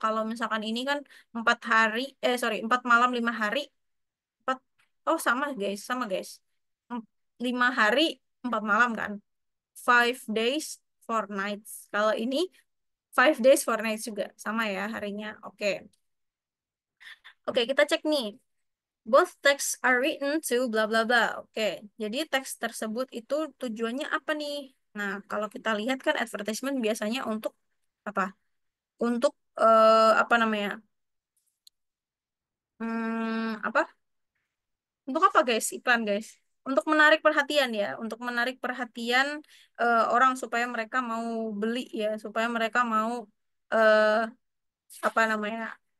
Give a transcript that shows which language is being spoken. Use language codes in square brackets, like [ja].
[id] Kalau misalkan ini kan 4 hari, sorry 4 malam 5 hari, 4, oh sama guys, sama guys. 5 hari 4 malam kan. [en] 5 days 4 nights. [id] Kalau ini [en] 5 days 4 nights [id] juga sama ya harinya. Oke, oke kita cek nih. [en] Both texts are written to bla bla bla. [id] Oke, jadi teks tersebut itu tujuannya apa nih? Nah, kalau kita lihat kan advertisement biasanya untuk apa? Untuk apa namanya? Apa? Untuk apa guys? Iklan guys. Untuk menarik perhatian ya, untuk menarik perhatian orang supaya mereka mau beli ya, supaya mereka mau eh, apa namanya?